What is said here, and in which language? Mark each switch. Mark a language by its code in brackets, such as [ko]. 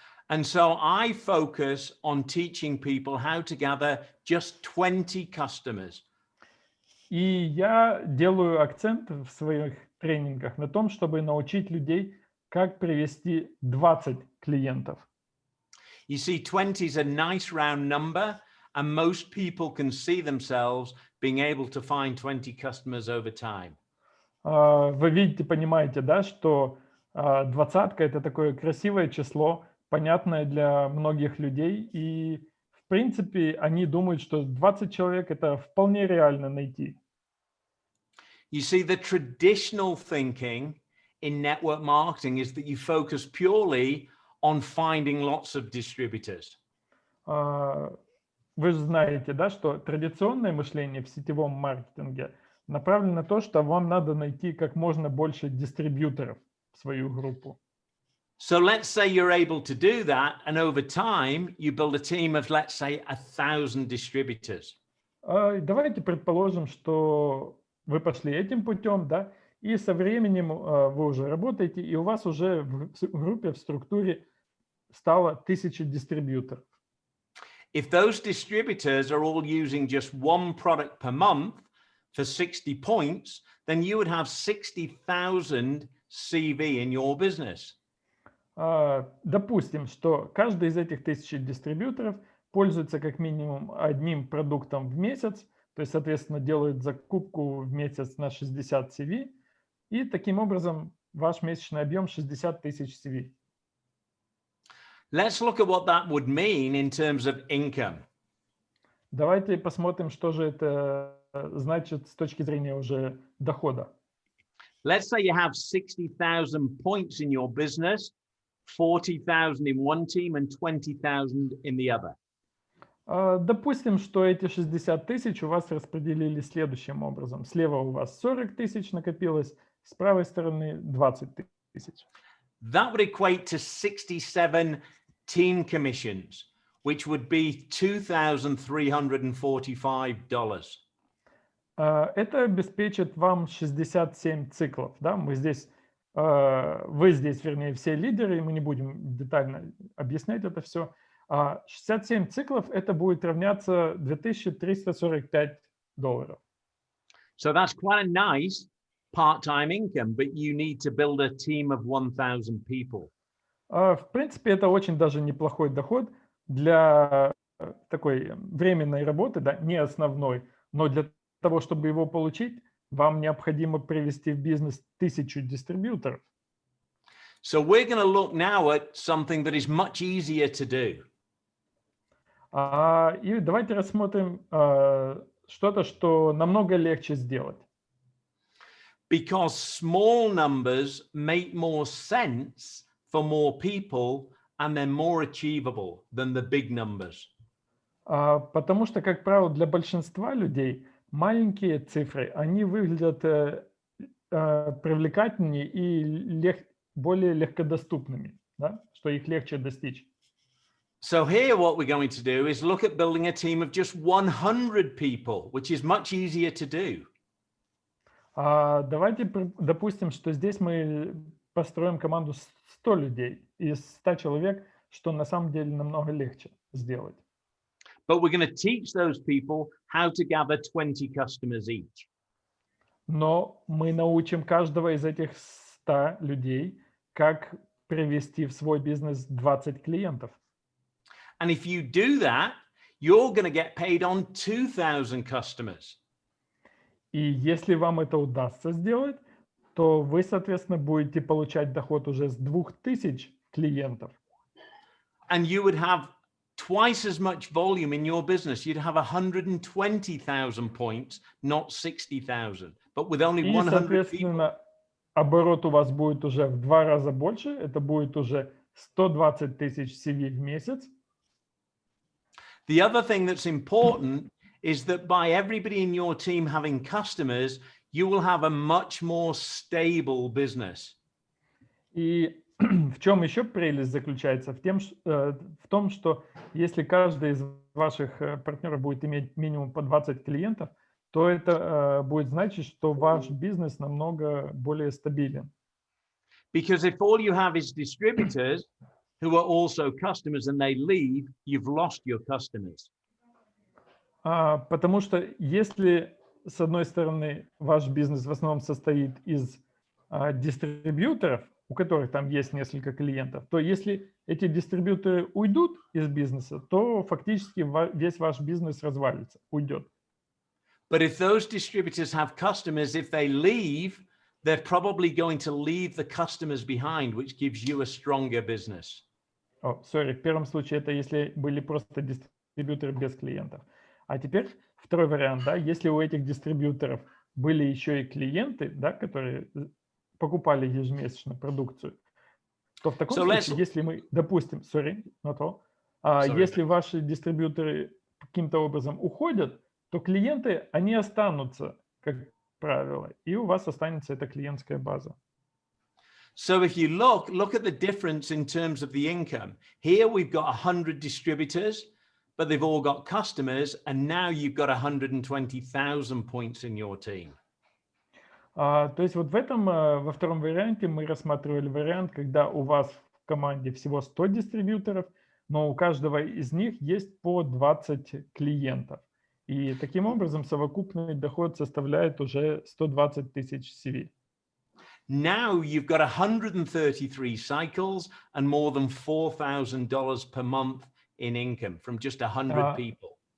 [en] And so I focus on teaching people how to gather just 20 customers. [ru] И я делаю акцент в своих тренингах на том, чтобы научить людей, как привести 20 клиентов. [en] You see, 20 is a nice round number, and most people can see themselves being able to find 20 customers over time. [ru] Вы видите, понимаете, да, что двадцатка – это такое красивое число, понятное для многих людей, и в принципе они думают, что 20 человек – это вполне реально найти. [en] You see, the traditional thinking in network marketing is that you focus purely on finding lots of distributors. [ru] Вы же знаете, да, что традиционное мышление в сетевом маркетинге направлено на то, что вам надо найти как можно больше дистрибьюторов в свою группу. [en] So let's say you're able to do that, and over time you build a team of, let's say, 1,000 distributors. [ru] Давайте предположим, что вы пошли этим путем, да, и со временем вы уже работаете, и у вас уже в группе, в структуре стало 1000 дистрибьюторов. [en] If those distributors are all using just one product per month for 60 points, then you would have 60,000 CV in your business. [ru] Допустим, что каждый из этих 1000 дистрибьюторов пользуется как минимум одним продуктом в месяц, то есть, соответственно, делают закупку в месяц на 60 CV, и таким образом ваш месячный объем 60 тысяч CV. [en] Let's look at what that would mean in terms of income. [ru] Давайте посмотрим, что же это значит с точки зрения уже дохода. [en] Let's say you have 60,000 points in your business, 40,000 in one team and 20,000 in the other. [ru] Допустим, что эти 60 тысяч у вас распределили следующим образом. Слева у вас 40 тысяч накопилось, с правой стороны 20 тысяч. [en] That would equate to 67 team commissions, which would be $2,345. [ru] Это обеспечит вам 67 циклов. Да? Вы здесь, вернее, все лидеры, и мы не будем детально объяснять это все. 67 циклов это будет равняться $2345. [en] So that's quite a nice part-time income, but you need to build a team of 1,000 people. [ru] В принципе, это очень даже неплохой доход для такой временной работы, да, не основной, но для того, чтобы его получить, вам необходимо привести в бизнес 1000 дистрибьюторов. [en] So we're going to look now at something that is much easier to do. [ru] И давайте рассмотрим что-то, что намного легче сделать. [en] Because small numbers make more sense for more people and they're more achievable than the big numbers. [ru] Потому что, как правило, для большинства людей маленькие цифры, они выглядят привлекательнее и более легкодоступными, да? Что их легче достичь. [en] So here what we're going to do is look at building a team of just 100 people, which is much easier to do. [ru] Давайте допустим, что здесь мы построим команду 100 людей из 100 человек, что на самом деле намного легче сделать. [en] But we're going to teach those people how to gather 20 customers each. [ru] Но мы научим каждого из этих 100 людей, как привести в свой бизнес 20 клиентов. [en] And if you do that, you're going to get paid on 2,000 customers. [ru] И если вам это удастся сделать, то вы, соответственно, будете получать доход уже с 2000 клиентов. [en] And you would have twice as much volume in your business. You'd have 120,000 points, not 60,000, but with only 100 [ru] И, [en] people. [ru] соответственно, оборот у вас будет уже в 2 раза больше. Это будет уже 120 тысяч CV в месяц. [en] The other thing that's important is that by everybody in your team having customers, you will have a much more stable business. [ru] И в чем еще прелесть заключается? В том, что если каждый из ваших партнеров будет иметь минимум по 20 клиентов, то это будет значить, что ваш бизнес намного более стабилен. [en] Because if all you have is distributors who are also customers and they leave, you've lost your customers. [ru] Потому что если, с одной стороны, ваш бизнес в основном состоит из дистрибьюторов, у которых там есть несколько клиентов, то если эти дистрибьюторы уйдут из бизнеса, то фактически весь ваш бизнес развалится, уйдет. [en] But if those distributors have customers, if they leave, they're probably going to leave the customers behind, which gives you a stronger business. [ru] В первом случае это если были просто дистрибьюторы без клиентов. А теперь второй вариант, да, если у этих дистрибьюторов были еще и клиенты, да, которые покупали ежемесячно продукцию, то в таком случае, если мы, допустим, если ваши дистрибьюторы каким-то образом уходят, то клиенты, они останутся, как правило, и у вас останется эта клиентская база. [en] So if you look at the difference in terms of the income. Here we've got 100 distributors, but they've all got customers, and now you've got 120,000 points in your team. [ru] То есть вот во втором варианте мы рассматривали вариант, когда у вас в команде всего 100 дистрибьюторов, но у каждого из них есть по 20 клиентов. И таким образом совокупный доход составляет уже 120 тысяч CV. [en] Now you've got 133 cycles and more than $4,000 per month in income from just 100 people.